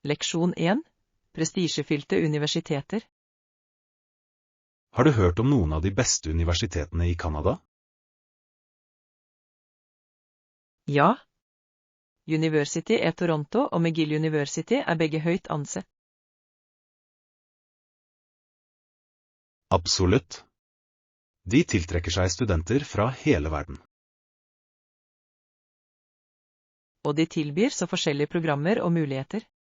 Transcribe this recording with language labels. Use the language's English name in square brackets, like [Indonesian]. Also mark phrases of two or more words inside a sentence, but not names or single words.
[Norwegian] Leksjon 1. Prestisjefylte universiteter. Har du hørt om noen av de beste universitetene i Canada? Ja. University of Toronto og McGill University er begge høyt ansett. Absolutt. De tiltrekker seg studenter fra hele verden. Og de tilbyr så forskjellige programmer og muligheter.